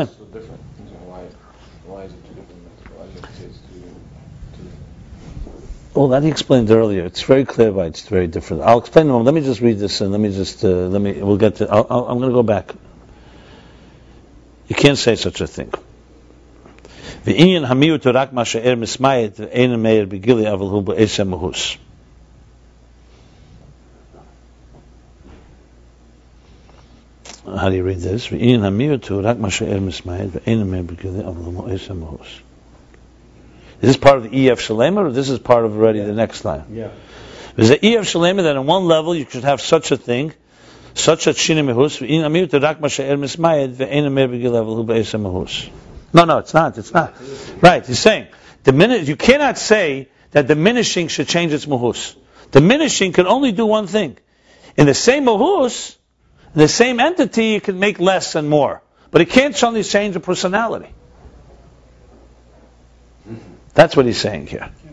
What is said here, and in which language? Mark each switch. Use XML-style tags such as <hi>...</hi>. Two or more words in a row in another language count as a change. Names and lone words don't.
<en>Why is it too different? Why is it too different? Well, that he explained earlier. It's very clear why it's very different. I'll explain to him. Let me just read this and we'll get to, I'm going to go back. You can't say such a thing.</en> <he>ועניין המיעוט רק מה שאר מסמיית ואין מאיר בגילוי אבל הוא בעצם מהות.</he> <en>How do you read this?</en> <he>ועניין המיעוט רק מה שאר מסמיית ואין מאיר בגילוי אבל הוא בעצם מהות.</he> <en>Is this part of the E.F. Shalemer, or this is part of already the next line? Yeah. There's an E.F. Shalemer that on one level you should have such a thing, such a</en> <he>שינוי מהות ועניין המיעוט רק מה שאר מסמיית ואין מאיר בגילוי אבל הוא בעצם מהות.</he> <en>No, it's not. Right, he's saying, you cannot say that diminishing should change its mahus. Diminishing can only do one thing. In the same mahus, in the same entity, you can make less and more. But it can't suddenly change the personality. That's what he's saying here.</en>